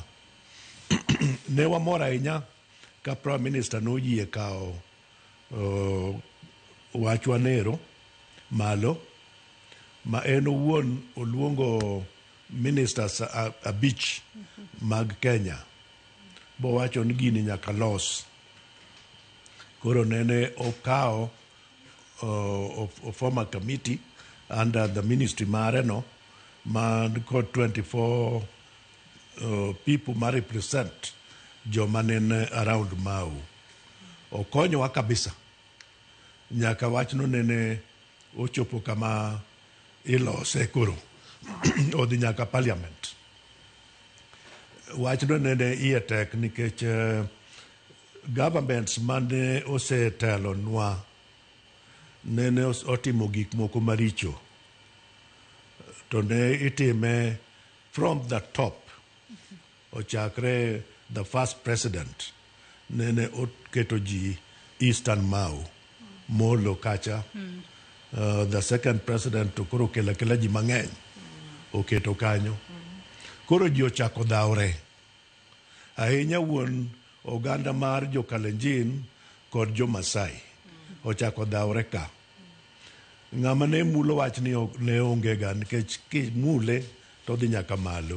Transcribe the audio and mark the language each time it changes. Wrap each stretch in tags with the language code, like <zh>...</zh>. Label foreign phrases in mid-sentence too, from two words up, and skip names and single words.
<luo>Ne wamor ahinya ka Prime Minister noyie kao wachwanero malo, ma en owuon oluongo ministers abich mag Kenya, bo wacho ni gini nyaka los. Koro nene okao</luo> <en>former committee under the ministry</en> <luo>mare no, man</luo> <en>got 24 people</en> <luo>ma represent joma nene around Mau. Okonyowa kabisa. Nyaka wachno nene ochopo kama ilose koro. Odhi nyaka parliament. Wachno nene iye tek nikech governments mane osetelo nwa nene otimo gik moko maricho. To ne itime</luo> <en>from the top.</en> <luo>Ochakre</luo> <en>the first president</en> <luo>nene oketo ji Eastern Mau, Molo kacha.</luo> <en>The second president</en> <luo>to koro kela ji mang'eny oketo kanyo. Koro ji ochako dhawre. Ahinya wuon oganda mar jo Kalenjin kod jo Masai ochako dhawre ka. Ng'ama ne mulo wach ni ne onge ga nikech mule to dhi nyaka malo.</luo>